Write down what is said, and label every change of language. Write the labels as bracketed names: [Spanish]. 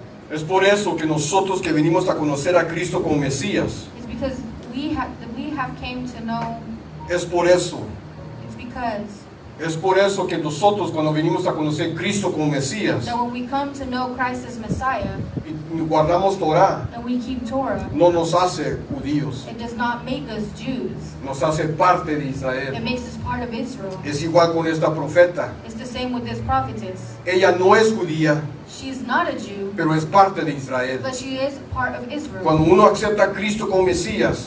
[Spanish] Es por eso que nosotros que venimos a conocer a Cristo como Mesías, [English] It's because we have came to know. [Spanish] es por eso [English] It's because [Spanish] que nosotros cuando venimos a conocer a Cristo como Mesías [English] that when we come to know Christ as Messiah [Spanish] y guardamos Torah, [English] and we keep Torah, [Spanish] no nos hace judíos, [English] it does not make us Jews. [Spanish] nos hace parte de [English] It [Spanish] Israel. [English] makes us part of Israel. [Spanish] Es igual con esta profeta. [English] It's the same with this prophetess. [Spanish] Ella no es judía, [English] She's not a Jew, [Spanish] pero es parte de Israel. [English] but she is part of Israel. [Spanish] Cuando uno acepta a Cristo como Mesías,